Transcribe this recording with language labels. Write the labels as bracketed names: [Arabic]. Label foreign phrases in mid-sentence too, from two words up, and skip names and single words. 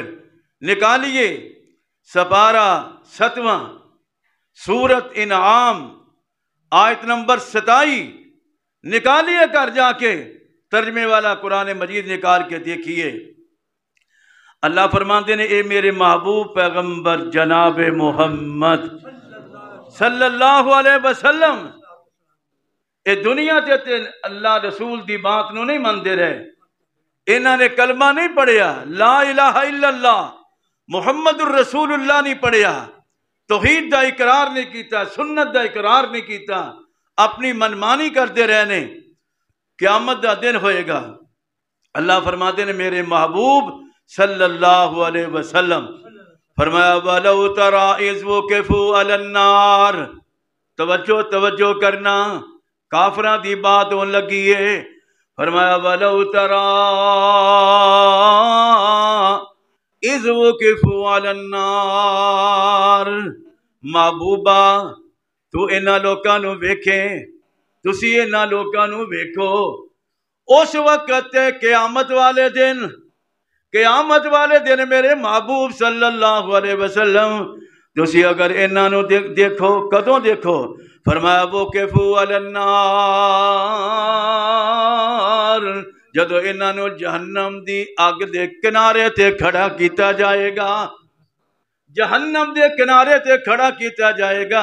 [Urdu] نکالیے سپارہ 7واں سورت انعام آیت نمبر 27، نکالیے گھر جاکے، ترجمے والا قرآن مجید نکال کے دیکھیے. [Punjabi] ਅੱਲਾਹ ਫ਼ਰਮਾਤੇ ਨੇ, ਏ ਮੇਰੇ ਮਹਿਬੂਬ ਪੈਗ਼ੰਬਰ ਜਨਾਬ ਮੁਹੰਮਦ [Arabic] صلى الله عليه وسلم, [Punjabi] ਏ ਦੁਨੀਆ ਤੇ ਅੱਲਾਹ ਰਸੂਲ ਦੀ ਬਾਤ ਨੂੰ ਨਹੀਂ ਮੰਨਦੇ ਰਹੇ। ਇਨ੍ਹਾਂ ਨੇ ਕਲਮਾ ਨਹੀਂ ਪੜ੍ਹਿਆ, [Arabic] لا إله إلا الله محمد رسول الله [Punjabi] ਨਹੀਂ ਪੜ੍ਹਿਆ, ਤੌਹੀਦ ਦਾ ਇਕਰਾਰ ਨਹੀਂ ਕੀਤਾ, ਸੁੰਨਤ ਦਾ ਇਕਰਾਰ ਨਹੀਂ ਕੀਤਾ, ਅਪਣੀ ਮਨਮਾਨੀ ਕਰਤੇ ਰਹਿਣੇ। ਕ਼ਯਾਮਤ ਦਾ ਦਿਨ ਹੋਏਗਾ। ਅੱਲਾਹ ਫ਼ਰਮਾਤੇ ਨੇ, ਮੇਰੇ ਮਹਿਬੂਬ [Arabic] صلى الله عليه وسلم [Punjabi] ਫ਼ਰਮਾਇਆ, [Arabic] ولو ترى إذ وقفوا على النار, [Punjabi] ਤਵੱਜੋ ਤਵੱਜੋ ਕਰਨਾ, ਕਾਫ਼ਿਰਾਂ ਦੀ ਬਾਤ ਹੋਣ ਲੱਗੀ ਹੈ। ਫ਼ਰਮਾਇਆ, [Arabic] ولو ترى إذ وقفوا على النار, [Punjabi] ਮਹਿਬੂਬਾ ਤੂ ਇਨ੍ਹਾਂ ਲੋਕਾਂ ਨੂੰ ਵੇਖੇ, ਤੁਸੀਂ ਇਨ੍ਹਾਂ ਲੋਕਾਂ ਨੂੰ ਵੇਖੋ, ਉਸ ਵਕ਼ਤ ਕ਼ਯਾਮਤ ਵਾਲੇ ਦਿਨ ਮੇਰੇ ਮਹਿਬੂਬ [Arabic] صلى الله عليه وسلم, [Punjabi] ਤੁਸੀਂ ਅਗਰ ਇਨ੍ਹਾਂ ਨੂੰ ਦੇਖੋ, ਕਦੋਂ ਦੇਖੋ? ਫ਼ਰਮਾਇਆ, [Arabic] وقفوا على النار, [Punjabi] ਜਦੋਂ ਇਨ੍ਹਾਂ ਨੂੰ ਜਹੰਨਮ ਦੀ ਅੱਗ ਦੇ ਕਿਨਾਰੇ ਤੇ ਖੜ੍ਹਾ ਕੀਤਾ ਜਾਏਗਾ। ਜਹੰਨਮ ਦੇ ਕਿਨਾਰੇ ਤੇ ਖੜ੍ਹਾ ਕੀਤਾ ਜਾਏਗਾ।